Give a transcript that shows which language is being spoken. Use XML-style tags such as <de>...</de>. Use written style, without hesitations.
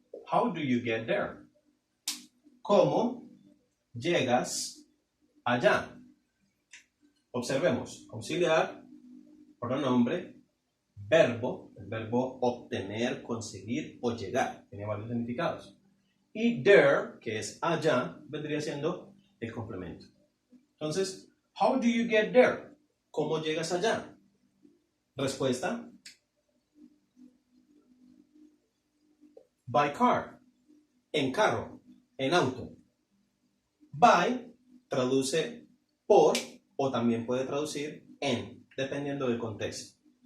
<en>How do you get there?</en> <es>¿Cómo llegas allá? Observemos, auxiliar, pronombre, verbo, el verbo obtener, conseguir o llegar, tiene varios significados. Y there, que es allá, vendría siendo el complemento.</es> <en>Entonces, how do you get there?</en> <es>¿Cómo llegas allá? Respuesta,</es> <en>by car,</en> <es>en carro, en auto. By traduce por o también puede traducir en, dependiendo del contexto.</es>